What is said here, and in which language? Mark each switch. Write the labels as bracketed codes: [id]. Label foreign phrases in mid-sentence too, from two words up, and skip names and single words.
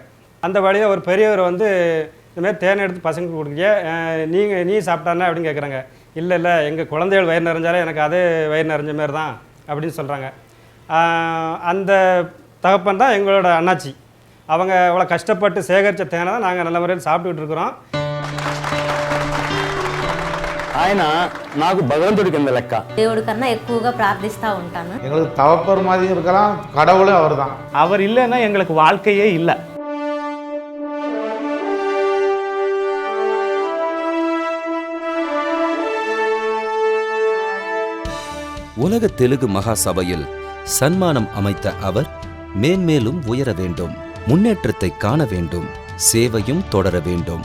[ta] அந்த வழியில் ஒரு பெரியவர் வந்து இந்தமாரி தேனை எடுத்து பசங்களுக்கு கொடுக்குறிய, நீ சாப்பிட்டானே அப்படின்னு கேட்குறாங்க. இல்லை எங்கள் குழந்தைகள் வயிறு நிறைஞ்சாலே எனக்கு அதே வயிறு நிறைஞ்ச மாரி தான் அப்படின்னு சொல்கிறாங்க. அந்த தகப்பன் தான் எங்களோட அண்ணாச்சி. அவங்க அவ்வளோ கஷ்டப்பட்டு சேகரித்த தேனை தான் நாங்கள் நல்ல முறையில் சாப்பிட்டுக்கிட்டு இருக்கிறோம். [te] ఆయన నాకు భగవంతుడి కింద లెక్క. దేవుడి కన్నా ఎక్కువగా ప్రార్థిస్తూ ఉంటాను. [ta] எங்களுக்கு தவப்பர் மாதிரி இருக்கலாம், கடவுளே அவர் தான். அவர் இல்லைன்னா எங்களுக்கு வாழ்க்கையே இல்லை. உலக தெலுங்கு மகாசபையில் சன்மானம் அமைத்த அவர் மேன்மேலும் உயர வேண்டும், முன்னேற்றத்தை காண வேண்டும், சேவையும் தொடர வேண்டும்.